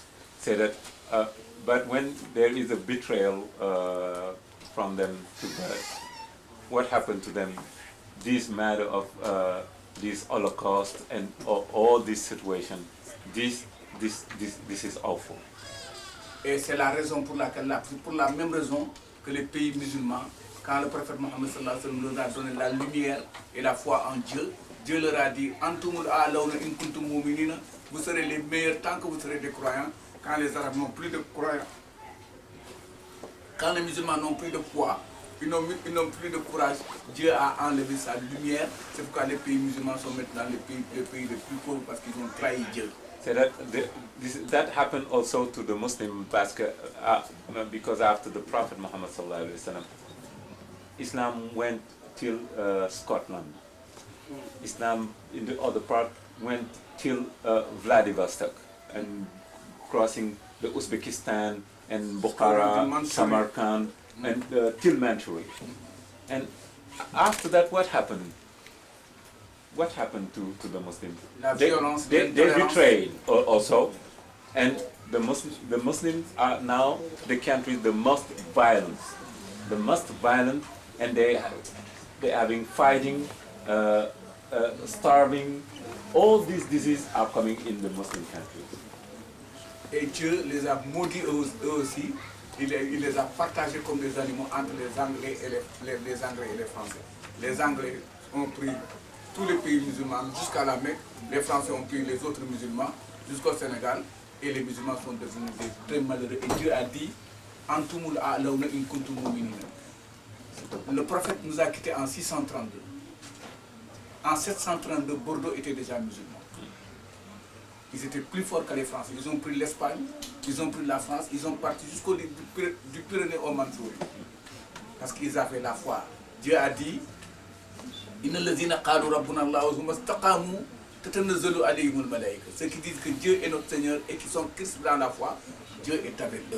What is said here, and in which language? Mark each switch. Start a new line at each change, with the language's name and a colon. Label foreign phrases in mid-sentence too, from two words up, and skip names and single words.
English: Say that, but when there is a betrayal from them to God, what happened to them? This matter of this Holocaust and all this situation, this is awful.
French: Et c'est la raison pour laquelle, pour la même raison que les pays musulmans, quand le prophète Mohammed
Arabic: صلى الله عليه وسلم
French: leur a donné la lumière et la foi en Dieu, Dieu leur a dit,
Arabic: أنتم الأعلون إن كنتم مؤمنين,
French: vous serez les meilleurs tant que vous serez des croyants. Quand les Arabes n'ont plus de croyants, quand les musulmans n'ont plus de foi, ils n'ont plus de courage, Dieu a enlevé sa lumière. C'est pourquoi les pays musulmans sont maintenant les pays les plus pauvres parce qu'ils ont trahi Dieu.
English: So that happened also to the Muslim basket because after the Prophet Muhammad
Arabic: صلى الله عليه وسلم,
English: Islam went till Scotland. Islam in the other part went till Vladivostok and crossing the Uzbekistan and Bukhara, Samarkand and till Manchuria. And after that, what happened? What happened to the Muslims? They betrayed also, and the Muslims are now the country the most violent, and they having fighting. Starving, all these diseases are coming in the Muslim countries.
French: Et Dieu les a maudits eux aussi, il les a partagés comme des animaux entre les Anglais et les Anglais et les Français. Les Anglais ont pris tous les pays musulmans jusqu'à la Mecque, les Français ont pris les autres musulmans jusqu'au Sénégal, et les musulmans sont devenus très malheureux. Et Dieu a dit,
Arabic: أنتم الأعلون إن كنتم مؤمنين.
French: Le prophète nous a quittés en 632. En 732, Bordeaux était déjà musulman. Ils étaient plus forts que les Français. Ils ont pris l'Espagne, ils ont pris la France, ils ont parti jusqu'au du Pyrénées au Mandchourie. Parce qu'ils avaient la foi. Dieu a dit, ceux qui disent que Dieu est notre Seigneur et qui sont Christ dans la foi, Dieu est avec eux.